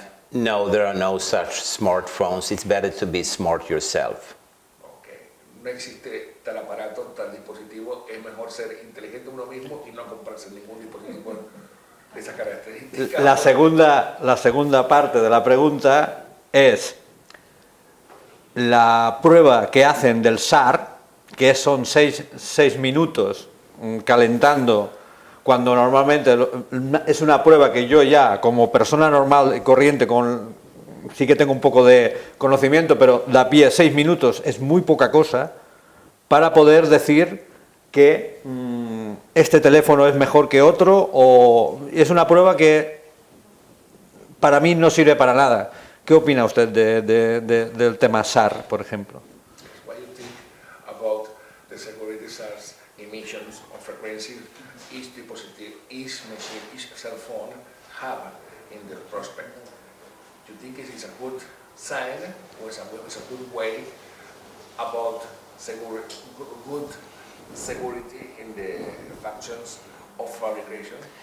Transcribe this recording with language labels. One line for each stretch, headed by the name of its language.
English: No, there are no such smartphones. It's better to be smart yourself.
Spanish: Okay. No existe tal aparato, tal dispositivo. Es mejor ser inteligente uno mismo y no comprarse ningún dispositivo de esas características. La segunda parte de la pregunta es la prueba que hacen del SAR, que son 6 minutos calentando, cuando normalmente es una prueba que yo ya, como persona normal y corriente, sí que tengo un poco de conocimiento, pero de a pie 6 minutos es muy poca cosa, para poder decir que este teléfono es mejor que otro, o es una prueba que para mí no sirve para nada. ¿Qué opina usted del tema SAR, por ejemplo?
English: What do you think about the security SAR's emissions of frequency? Each dispositive, each machine, each cell phone have in the prospect. Do you think it is a good sign or it's a good way about good security in the functions of fabrication?